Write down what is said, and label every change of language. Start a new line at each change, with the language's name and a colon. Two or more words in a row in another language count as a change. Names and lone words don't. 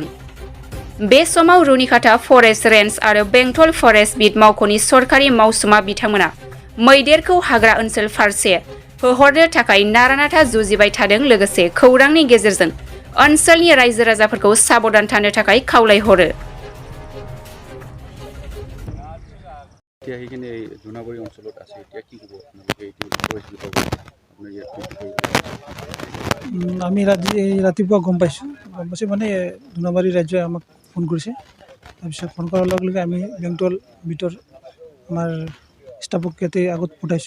Bodo: बे समाव रुनिखाता फरेस्ट रेन्ज आरो बेंटल फरेस्ट बिट मावख'नि सरकारि मावसुमा बिथांमोना मैदेरखौ हाग्रा ओनसोल फारसे होहरनो थाखाय नारा-नाथा जुजिबाय थादों। लोगोसे खौरांनि गेजेरजों ओनसोलनि रायजो राजाफोरखौ साबधान थानो थाखाय खावलायहरो।
Assamese: আমি ৰাতিপুৱা গম পাইছোঁ মানে দুনাবাৰী ৰাজ্যই আমাক ফোন কৰিছে। তাৰপিছত ফোন কৰাৰ লগে লগে আমি বেংটল বিটৰ আমাৰ ষ্টাফক ইয়াতে আগত পঠাইছোঁ।